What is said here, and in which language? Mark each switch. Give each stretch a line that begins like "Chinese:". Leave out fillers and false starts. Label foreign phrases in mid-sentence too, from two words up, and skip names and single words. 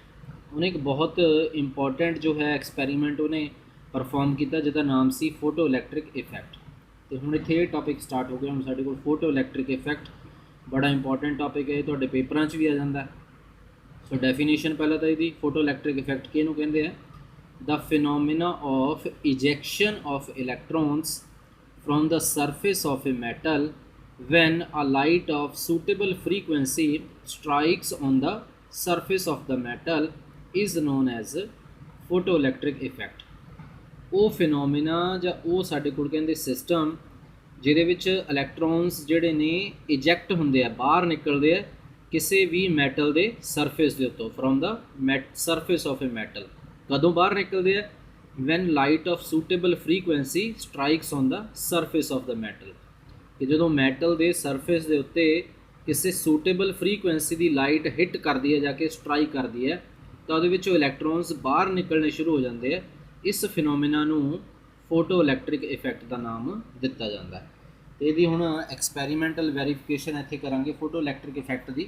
Punjabi: ਉਹਨੇ ਇੱਕ ਬਹੁਤ ਇੰਪੋਰਟੈਂਟ ਜੋ ਹੈ ਐਕਸਪੈਰੀਮੈਂਟ ਉਹਨੇ ਪਰਫਾਰਮ ਕੀਤਾ ਜਿਹਦਾ ਨਾਮ ਸੀ
English: photo electric effect.
Punjabi: ਤੇ ਹੁਣ ਇੱਥੇ ਇਹ
English: topic start
Punjabi: ਹੋ ਗਿਆ। ਹੁਣ ਸਾਡੇ ਕੋਲ
English: photo electric effect
Punjabi: ਬੜਾ
English: important topic
Punjabi: ਹੈ, ਤੁਹਾਡੇ ਪੇਪਰਾਂ 'ਚ ਵੀ ਆ ਜਾਂਦਾ।
English: so definition
Punjabi: ਪਹਿਲਾਂ ਤਾਂ ਇਹਦੀ
English: photo electric effect
Punjabi: ਕਿਹਨੂੰ ਕਹਿੰਦੇ ਆ?
English: the phenomena of ejection of electrons from the surface of a metal when a light of suitable frequency strikes on the surface of the metal is known as photoelectric effect।
Punjabi: ਉਹ ਫਿਨੋਮੀਨਾ ਜਾਂ ਉਹ ਸਾਡੇ ਕੋਲ ਕਹਿੰਦੇ ਸਿਸਟਮ ਜਿਹਦੇ ਵਿੱਚ ਇਲੈਕਟ੍ਰੋਨਸ ਜਿਹੜੇ ਨੇ ਇਜੈਕਟ ਹੁੰਦੇ ਆ, ਬਾਹਰ ਨਿਕਲਦੇ ਆ ਕਿਸੇ ਵੀ ਮੈਟਲ ਦੇ ਸਰਫੇਸ ਦੇ ਉੱਤੋਂ,
English: from the surface of a metal.
Punjabi: ਕਦੋਂ ਬਾਹਰ ਨਿਕਲਦੇ ਆ?
English: when light of suitable frequency strikes on the surface of the metal।
Punjabi: ਕਿ ਜਦੋਂ ਮੈਟਲ ਦੇ ਸਰਫੇਸ ਦੇ ਉੱਤੇ ਕਿਸੇ
English: suitable frequency
Punjabi: ਦੀ
English: light hit
Punjabi: ਕਰਦੀ ਹੈ, ਜਾ ਕੇ ਸਟਰਾਈਕ ਕਰਦੀ ਹੈ, ਤਾਂ ਉਹਦੇ ਵਿੱਚੋਂ ਇਲੈਕਟ੍ਰੋਨਸ ਬਾਹਰ ਨਿਕਲਣੇ ਸ਼ੁਰੂ ਹੋ ਜਾਂਦੇ ਆ। ਇਸ ਫਿਨੋਮੀਨਾ ਨੂੰ
English: photo electric effect
Punjabi: ਦਾ ਨਾਮ ਦਿੱਤਾ ਜਾਂਦਾ ਹੈ। ਅਤੇ ਇਹਦੀ ਹੁਣ
English: experimental verification
Punjabi: ਇੱਥੇ ਕਰਾਂਗੇ
English: photo electric effect
Punjabi: ਦੀ।